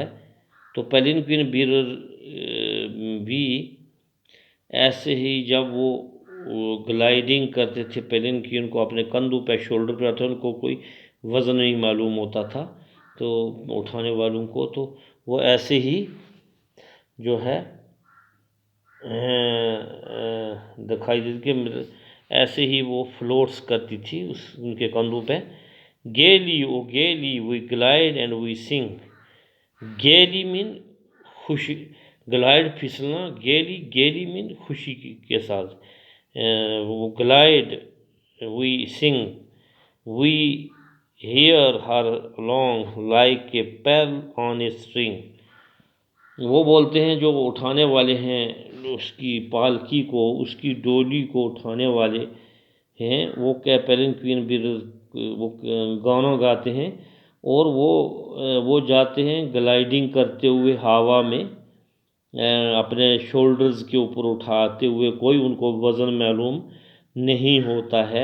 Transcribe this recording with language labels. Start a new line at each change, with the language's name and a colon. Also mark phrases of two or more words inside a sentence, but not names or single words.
Hindi: तो
English: palanquin bearer
Hindi: भी ऐसे ही जब वो ग्लाइडिंग करते थे, पेलिनक्विन को अपने कंधों पे, शोल्डर पे रखते, उनको कोई वज़न नहीं मालूम होता था तो उठाने वालों को, तो वो ऐसे ही जो है दिखाई देती कि ऐसे ही वो फ्लोट्स करती थी उस उनके कंधों पे।
English: gaily o gaily we glide and we sing, gaily mean
Hindi: खुशी, ग्लाइड फिसलना, गेली, गेली मीन खुशी के साथ, वो
English: glide, we sing, we hear her long like a pearl on a string.
Hindi: वो बोलते हैं जो उठाने वाले हैं उसकी पालकी को, उसकी डोली को उठाने वाले हैं, वो क्या पेलिनक्विन भी वो गाना गाते हैं, और वो जाते हैं ग्लाइडिंग करते हुए हवा में, अपने शोल्डर्स के ऊपर उठाते हुए, कोई उनको वज़न मालूम नहीं होता है।